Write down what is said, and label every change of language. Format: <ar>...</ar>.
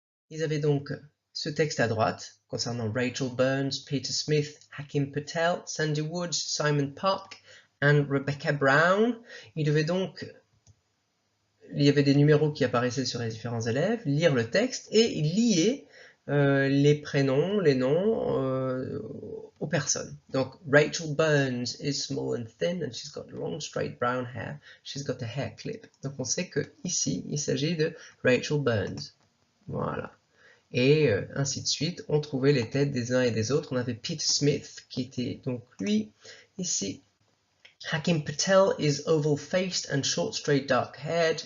<fr>Ils avaient donc ce texte à droite concernant Rachel Burns, Peter Smith, Hakim Patel, Sandy Woods, Simon Park et Rebecca Brown. Ils devaient donc il y avait des numéros qui apparaissaient sur les différents élèves, lire le texte et lier les prénoms, les noms aux personnes.</fr> <en>Donc, Rachel Burns is small and thin and she's got long straight brown hair. She's got a hair clip.</en> <fr>Donc, on sait que ici, il s'agit de Rachel Burns. Voilà. Et ainsi de suite, on trouvait les têtes des uns et des autres. On avait Peter Smith qui était donc lui ici.</fr> <en>Hakim Patel is oval-faced and short, straight, dark-haired.</en>